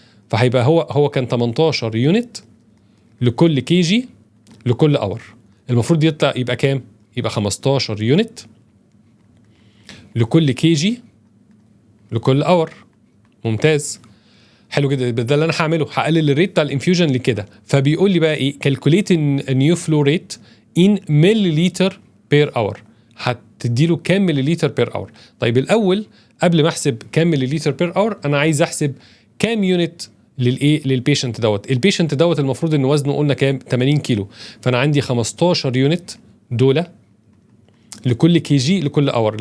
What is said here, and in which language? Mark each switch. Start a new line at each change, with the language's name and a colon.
Arabic: فهيبقى هو كان 18 يونت لكل كي جي لكل اور. المفروض يبقى كام؟ يبقى 15 يونت لكل كي جي لكل اور. ممتاز. حلو جدا. ده اللي انا هعمله، هقلل الريت بتاع الانفيوجن لكده. فبيقول لي بقى ايه؟
English: calculate a new flow rate in milliliter per hour.
Arabic: هتدي له كام مليليتر بير اور. طيب الاول قبل ما احسب كام مليليتر بير اور انا عايز احسب كام يونت للايه؟ للبيشنت دوت. البيشنت دوت المفروض ان وزنه قلنا كام؟ 80 كيلو. فانا عندي 15 يونت دول لكل كي جي لكل اور.